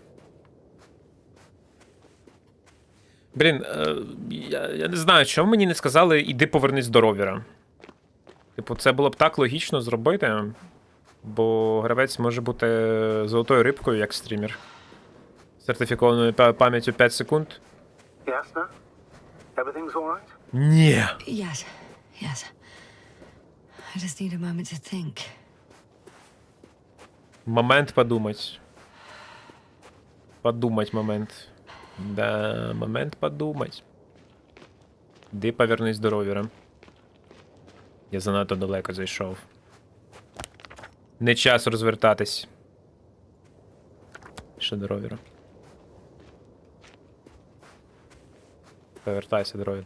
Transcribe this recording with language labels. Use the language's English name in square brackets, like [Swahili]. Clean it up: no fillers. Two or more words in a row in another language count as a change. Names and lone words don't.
[Ukrainian] Блін, я не знаю, чому мені не сказали «іди повернись до ровера». Типу, це було б так логічно зробити, бо гравець може бути золотою рибкою, як стрімер. Сертифікованою пам'яттю 5 секунд. Ясно? [English] Everything's all right? [Ukrainian] Ні. [English] Yes, yes. I just need a moment to think. [Russian] Момент подумать. Подумать момент. Да, момент подумать. [Ukrainian] Іди повернись до ровера. Я занадто далеко зайшов. Не час розвертатись. Ще до ровера. Повертайся до ровера.